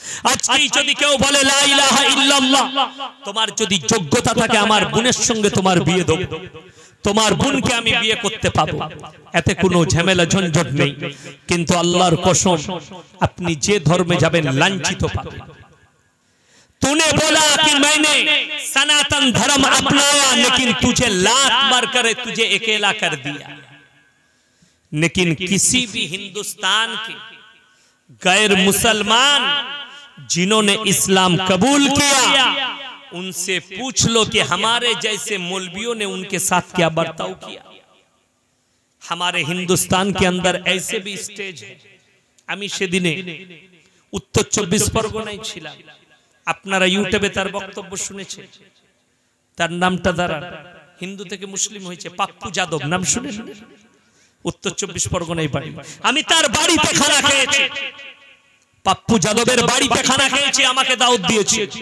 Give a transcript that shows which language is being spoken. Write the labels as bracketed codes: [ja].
[bn] আজকেই যদি কেউ বলে লা ইলাহা ইল্লাল্লাহ, তোমার যদি যোগ্যতা থাকে আমার বোনের সঙ্গে তোমার বিয়ে দেব, তোমার বোনকে আমি বিয়ে করতে পাবো, এতে কোনো ঝামেলা ঝঞ্ঝট নেই। কিন্তু আল্লাহর কসম, আপনি যে ধর্মে যাবেন লাঞ্ছিত পাবেন। [hi] तूने बोला कि मैंने सनातन धर्म अपनाया, लेकिन तुझे लात मार कर तुझे अकेला कर दिया। लेकिन किसी भी हिंदुस्तान के गैर मुसलमान जिन्होंने इस्लाम कबूल किया, उनसे पूछ लो कि हमारे जैसे मौलवियों ने उनके साथ क्या बर्ताव किया। हमारे हिंदुस्तान के अंदर ऐसे भी स्टेज है। [bn] আমি সেদিনে উত্তর 24 পরগনায় ছিলাম। আপনারা ইউটিউবে তার বক্তব্য শুনেছেন। তার নামটা দাঁড়ান, হিন্দু থেকে মুসলিম হয়েছে, পাপ্পু যাদব নাম শুনেন? উত্তর 24 পরগনায় বাড়ি। আমি তার বাড়িতে খানা খেয়েছি, পাপ্পু যাদবের বাড়িতে খানা খেয়েছি, আমাকে দাওয়াত দিয়েছে।